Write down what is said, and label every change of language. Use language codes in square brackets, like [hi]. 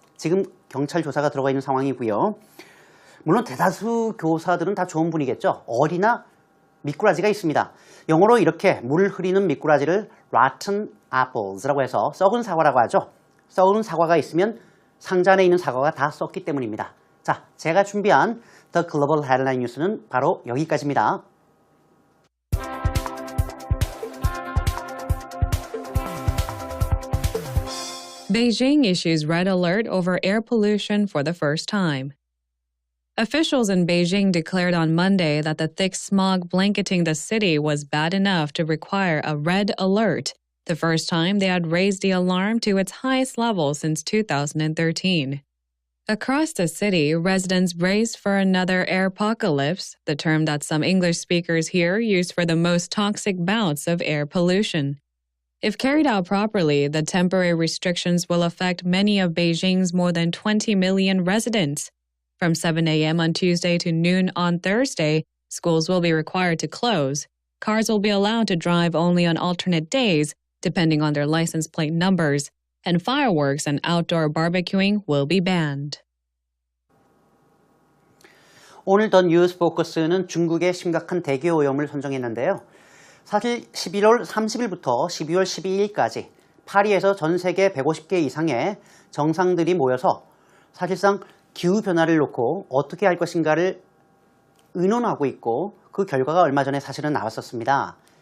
[ko] 지금 경찰 조사가 들어가 있는 상황이고요. 물론 대다수 교사들은 다 좋은 분이겠죠. 어리나 미꾸라지가 있습니다. 영어로 이렇게 물 흐리는 미꾸라지를 [en] rotten apples [ko] 라고 해서 썩은 사과라고 하죠. 썩은 사과가 있으면 상자 안에 있는 사과가 다 썩기 때문입니다. 자, 제가 준비한 [en] The Global Headline News는 바로 여기까지입니다. Beijing issues red alert over air pollution for the first time. Officials in Beijing declared on Monday that the thick smog blanketing the city was bad enough to require a red alert, the first time they had raised the alarm to its highest level since 2013. Across the city, residents braced for another airpocalypse, the term that some English speakers here use for the most toxic bouts of air pollution. If carried out properly, the temporary restrictions will affect many of Beijing's more than 20 million residents. From 7 a.m. on Tuesday to noon on Thursday, schools will be required to close. Cars will be allowed to drive only on alternate days, depending on their license plate numbers, and fireworks and outdoor barbecuing will be banned. [ko] 오늘 더 뉴스 포커스는 중국의 심각한 대기 오염을 선정했는데요. 사실 11월 30일부터 12월 12일까지 파리에서 전 세계 150개 이상의 정상들이 모여서 사실상 기후변화를 놓고 어떻게 할 것인가를 의논하고 있고 그 결과가 얼마 전에 사실은 나왔었습니다.